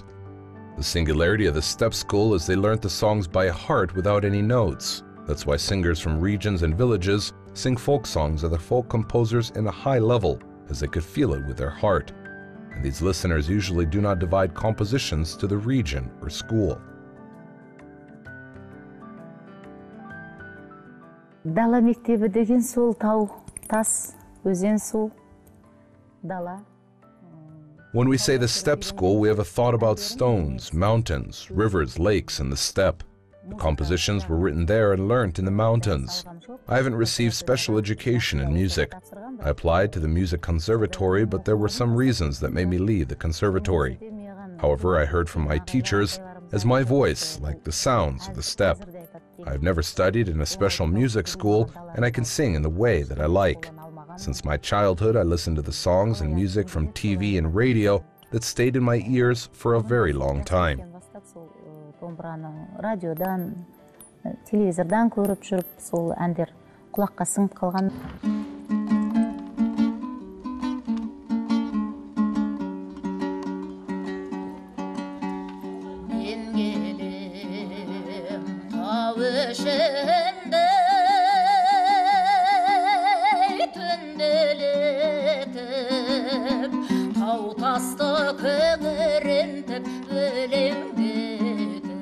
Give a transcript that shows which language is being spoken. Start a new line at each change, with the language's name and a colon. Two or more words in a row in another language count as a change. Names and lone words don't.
English: The singularity of the steppe school is they learnt the songs by heart without any notes. That's why singers from regions and villages sing folk songs of the folk composers in a high level, as they could feel it with their heart. And these listeners usually do not divide compositions to the region or school.
Kazakh: Дала мектебі деген сол тау, тас, өзен, су, дала.
English: When we say the steppe school, we have a thought about stones, mountains, rivers, lakes, and the steppe. The compositions were written there and learnt in the mountains. I haven't received special education in music. I applied to the music conservatory, but there were some reasons that made me leave the conservatory. However, I heard from my teachers as my voice, like the sounds of the steppe. I have never studied in a special music school, and I can sing in the way that I like. Since my childhood, I listened to the songs and music from TV and radio that stayed in my ears for a very long time.
Kazakh: Радиодан, телевизордан көріп жүріп, сол әндер құлаққа сіңіп қалған. Мен келем тау ішінде түнделетіп, тау тасты күңірентіп өлеңдетіп,